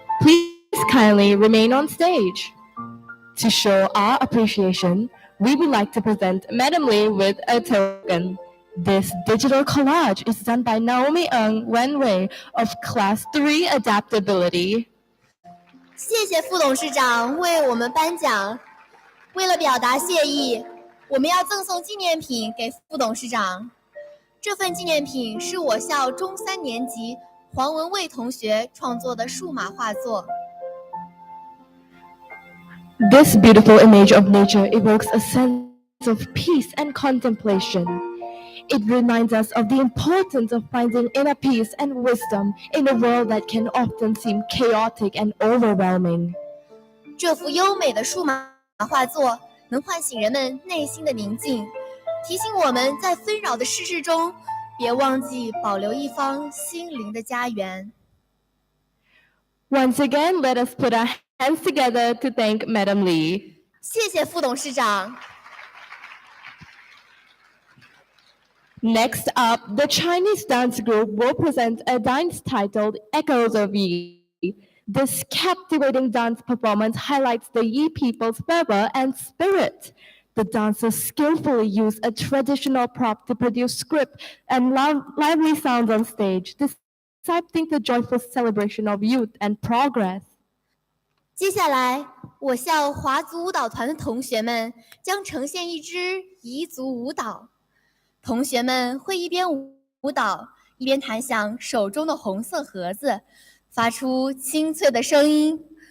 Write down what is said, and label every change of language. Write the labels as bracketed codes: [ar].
[en] Please kindly remain on stage. To show our appreciation, we would like to present Madam Lee with a token. This digital collage is done by Naomi Ng Wenwei of Class 3 Adaptability. [zh] 谢谢副董事长为我们颁奖。为了表达谢意，我们要赠送纪念品给副董事长。这份纪念品是我校中3年级黄文蔚同学创作的数码画作。 [en] This beautiful image of nature evokes a sense of peace and contemplation. It reminds us of the importance of finding inner peace and wisdom in a world that can often seem chaotic and overwhelming. [zh] 这幅优美的数码画作能唤醒人们内心的宁静，提醒我们在纷扰的世事中，别忘记保留一方心灵的家园。 [en] Once again, let us put our hands together to thank Madam Lee. [zh] 谢谢副董事长。 [en] Next up, the Chinese dance group will present a dance titled Echoes of Yi. This captivating dance performance highlights the Yi people's fervor and spirit. The dancers skillfully use a traditional prop to produce script and lively sounds on stage, disrupting the joyful celebration of youth and progress. [zh] 接下来，我校华族舞蹈团的同学们将呈现一支彝族舞蹈。同学们会一边舞蹈，一边弹响手中的红色盒子，发出清脆的声音。